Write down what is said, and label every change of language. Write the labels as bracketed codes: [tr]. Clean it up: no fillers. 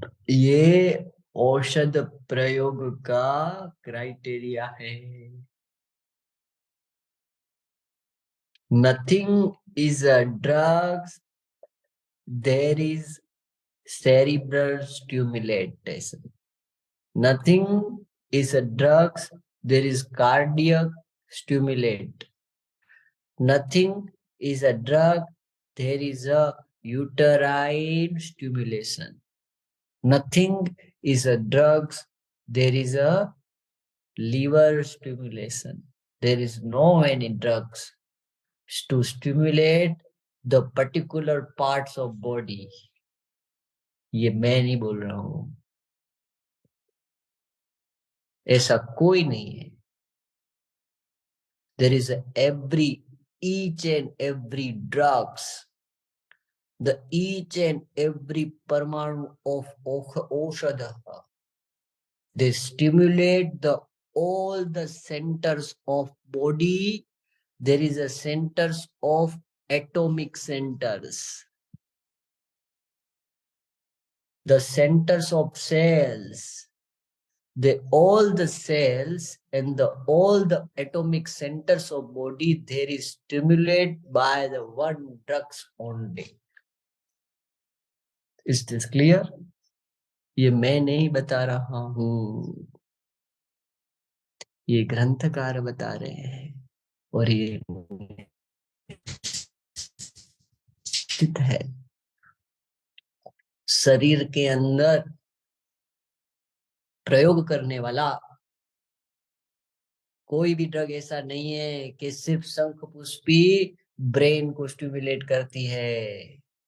[hi] ये औषध प्रयोग का क्राइटेरिया है। [en] Nothing is a drugs, there is cerebral stimulation. Nothing is a drugs, there is cardiac stimulate. Nothing is a drug, there is a uterine stimulation. Nothing is a drugs, there is a liver stimulation. There is no any drugs to stimulate the particular parts of body. [hi] ये मैं नहीं बोल रहा हूं, ऐसा कोई नहीं है। [en] There is each and every drugs, the each and every parmanu of oshadha, they stimulate the all the centers of body. There is a centers of atomic centers, the centers of cells. They all the cells and all the atomic centers of body, there is stimulated by the one drugs only. Is this clear? [hi] ये मैं नहीं बता रहा हूं, ये ग्रंथकार बता रहे हैं, और ये स्थित है शरीर के अंदर प्रयोग करने वाला कोई भी ड्रग ऐसा नहीं है कि सिर्फ शंख पुष्पी ब्रेन को स्टिमुलेट करती है।